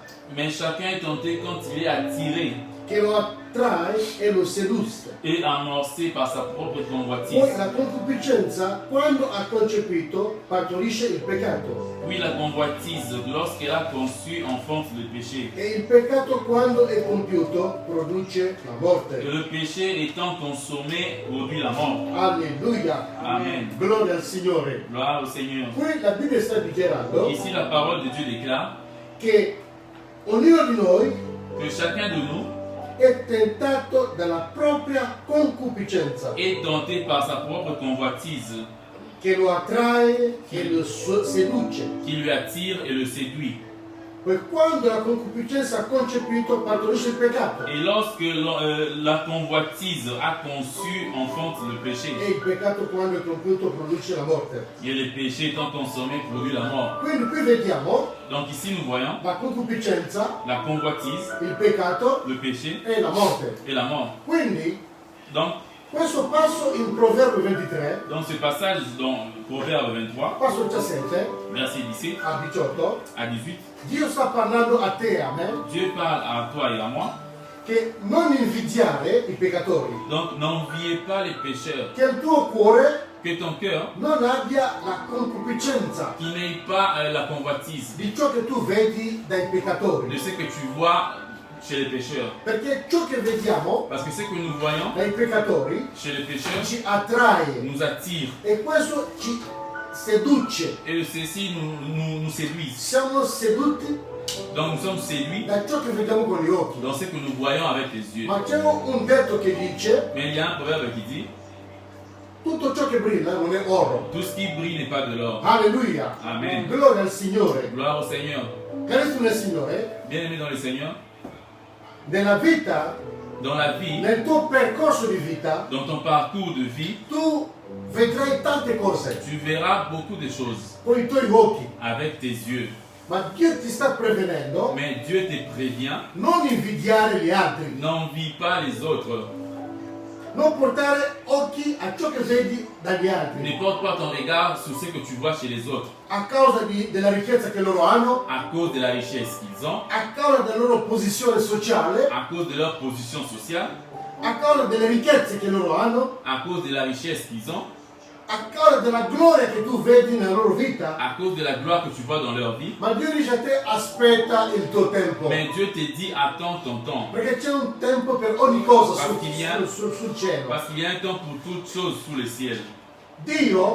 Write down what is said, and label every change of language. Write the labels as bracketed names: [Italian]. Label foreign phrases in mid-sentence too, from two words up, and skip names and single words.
[French] Mais chacun est tenté quand il est attiré [Italian] che lo attrae e lo seduce. [French] et amorcé par sa propre [Italian] Poi [French] convoitise. [Italian] la concupiscenza, quando ha concepito, partorisce il peccato. [French] Puis la convoitise, lorsqu'elle a conçu, enfante le péché. [Italian] E il peccato, quando è compiuto, produce la [French] Et [Italian] morte. [French] le péché étant consommé, produit la mort. [Italian] Alleluia. [French] Amen. [Italian] Gloria al Signore. [French] Gloire au Seigneur. [Italian] Qui la Bibbia sta dichiarando [French] Ici, la parole de Dieu déclare [Italian] che ognuno di noi [French] que chacun de nous [Italian] è tentato dalla propria concupiscenza, [French] est tenté par sa propre convoitise, [Italian] che lo attrae, che lo seduce. [French] qui lui attire et le séduit. [Italian] Poi quando la concupiscenza ha concepito, partorisce il peccato. [French] Et lorsque la convoitise a conçu, enfante le péché. [Italian] E il peccato, quando è compiuto, produce la morte. [French] Et le péché étant consommé, produit la mort. [Italian] Quindi qui vediamo [French] Donc ici, nous voyons [Italian] la concupiscenza, [French] la convoitise, [Italian] il peccato [French] le péché [Italian] e la morte. [French] et la mort. [Italian] Quindi [French] Donc, [Italian] questo passo in Proverbio 23, [French] dans ce passage, dans Proverbe 23, [Italian] passo 17 [French] verset 17 [Italian] a 18, [French] à 18, [Italian] Dio sta parlando a te e a me [French] Dieu parle à toi et à moi. [Italian] che non invidiare i peccatori, [French] Donc, n'enviez pas les pécheurs. [Italian] che il tuo cuore [French] Que ton cœur, [Italian] non abbia la concupiscenza [French] qui n'ait pas la convoitise [Italian] di ciò che tu vedi dai [French] de [Italian] peccatori, [French] ce que tu vois chez les pécheurs. [Italian] perché ciò che vediamo [French] Parce que ce que nous voyons [Italian] dai peccatori [French] chez les pécheurs [Italian] ci attrae [French] nous attire. [Italian] e questo ci seduce. [French] Et ceci nous séduit. [Italian] Siamo seduti [French] Donc nous sommes séduits [Italian] da ciò che vediamo con gli occhi. [French] dans ce que nous voyons avec les yeux. [Italian] Ma c'è un detto che dice: [French] Mais il y a un proverbe qui dit, [Italian] tutto ciò che brilla non è oro. [French] tout ce qui brille n'est pas de l'or. [Italian] Alleluia. [French] Amen. [Italian] Gloria al Signore. [French] Gloire au Seigneur. [Italian] Carissimo nel Signore, [French] Bien-aimé dans le Seigneur, [Italian] nella vita, [French] dans la vie, [Italian] nel tuo percorso di vita, [French] dans ton parcours de vie, [Italian] tu vedrai tante cose [French] tu verras beaucoup de choses [Italian] con i tuoi occhi. [French] avec tes yeux. [Italian] Ma Dio ti sta prevenendo: [French] Mais Dieu te prévient, [Italian] non invidiare gli altri, [French] n'envie pas les autres. [Italian] non portare occhi a ciò che vedi dagli altri, [French] Ne porte pas ton regard sur ce que tu vois chez les autres, [Italian] a causa della ricchezza che loro hanno, [French] à cause de la richesse qu'ils ont, [Italian] a causa della loro posizione sociale, [French] à cause de leur position sociale, [Italian] a causa delle ricchezze che loro hanno, [French] à cause de la richesse qu'ils ont, [Italian] a causa della gloria che tu vedi nella loro vita. [French] à cause de la gloire que tu vois dans leur vie. [Italian] Ma Dio dice a te: aspetta il tuo tempo, [French] Mais Dieu te dit, attends ton temps. [Italian] perché c'è un tempo per ogni cosa Partiamo. sul cielo. [French] Parce qu'il y a un temps pour toutes choses sous le ciel. [Italian] Dio